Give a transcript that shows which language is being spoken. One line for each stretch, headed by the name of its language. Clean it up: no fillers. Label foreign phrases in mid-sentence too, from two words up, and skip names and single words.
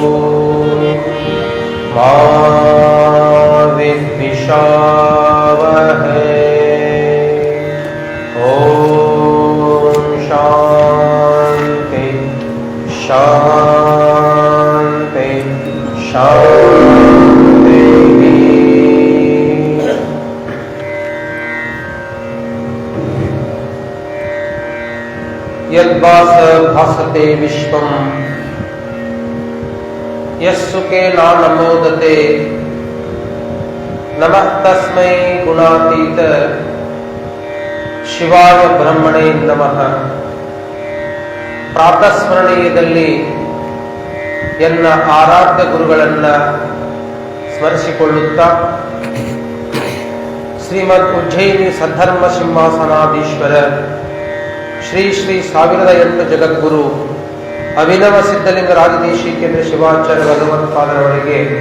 Sanskrit: मा विद्विषावहै ॐ शान्ति शान्ति शान्तिः यद्भास भासते विश्वम् यस्सुके नानमोदते नमः तस्मै गुणातीत ಶಿವಾಯ ಬ್ರಹ್ಮಣೇ ನಮಃ.
Kannada: ಪ್ರಾತಸ್ಮರಣೀಯದಲ್ಲಿ ಎನ್ನ ಆರಾಧ್ಯ ಗುರುಗಳನ್ನ ಸ್ಮರಿಸಿಕೊಳ್ಳುತ್ತಾ ಶ್ರೀಮದ್ ಉಜ್ಜಯಿನಿ ಸದ್ಧರ್ಮ ಸಿಂಹಾಸನಾಧೀಶ್ವರ ಶ್ರೀ ಶ್ರೀ 1008 ಜಗದ್ಗುರು ಅಭಿನವ ಸಿದ್ಧಲಿಂಗ ರಾಜದೇಶಿಕೇಂದ್ರ ಶಿವಾಚಾರ್ಯ ಭಗವತ್ಪಾದರವರಿಗೆ